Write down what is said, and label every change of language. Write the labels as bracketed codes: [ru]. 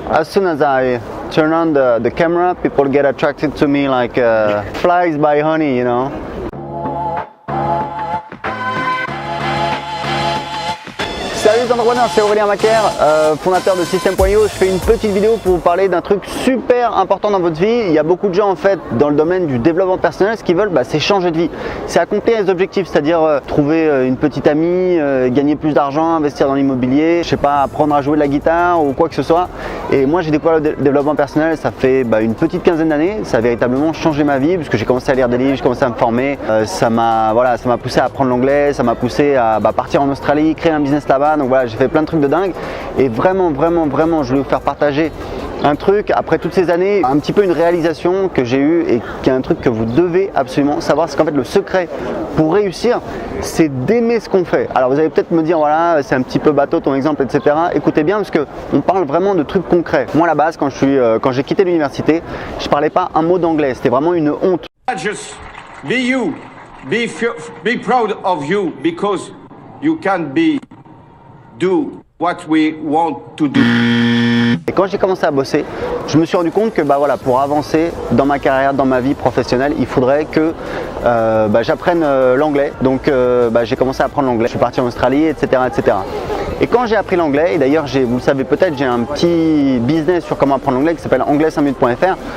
[en] as soon as I turn on the camera, people get attracted to me like flies by honey, you know. [fr] Salut les entrepreneurs, c'est Aurélien Macaire, fondateur de System.io. Je fais une petite vidéo pour vous parler d'un truc super important dans votre vie. Il y a beaucoup de gens en fait dans le domaine du développement personnel, ce qu'ils veulent c'est changer de vie, c'est accomplir les objectifs, c'est-à-dire trouver une petite amie, gagner plus d'argent, investir dans l'immobilier, je sais pas, apprendre à jouer de la guitare ou quoi que ce soit. Et moi j'ai découvert le développement personnel, ça fait une petite quinzaine d'années, ça a véritablement changé ma vie puisque j'ai commencé à lire des livres, j'ai commencé à me former, ça m'a poussé à apprendre l'anglais, ça m'a poussé à partir en Australie, créer un business là-bas. Donc voilà, j'ai fait plein de trucs de dingue et vraiment, je voulais vous faire partager un truc après toutes ces années, un petit peu une réalisation que j'ai eue et qui est un truc que vous devez absolument savoir. C'est qu'en fait le secret pour réussir, c'est d'aimer ce qu'on fait. Alors vous allez peut-être me dire voilà, c'est un petit peu bateau ton exemple, etc. Écoutez bien parce qu'on parle vraiment de trucs concrets. Moi à la base, quand j'ai quitté l'université, je parlais pas un mot d'anglais, c'était vraiment une honte. [en] Just be you, be proud of you because you can do what we want to do. [fr] Et quand j'ai commencé à bosser, je me suis rendu compte que pour avancer dans ma carrière, dans ma vie professionnelle, il faudrait que j'apprenne l'anglais. Donc j'ai commencé à apprendre l'anglais. Je suis parti en Australie, etc. Et quand j'ai appris l'anglais, et d'ailleurs vous le savez peut-être, j'ai un petit business sur comment apprendre l'anglais qui s'appelle anglais5minutes.fr.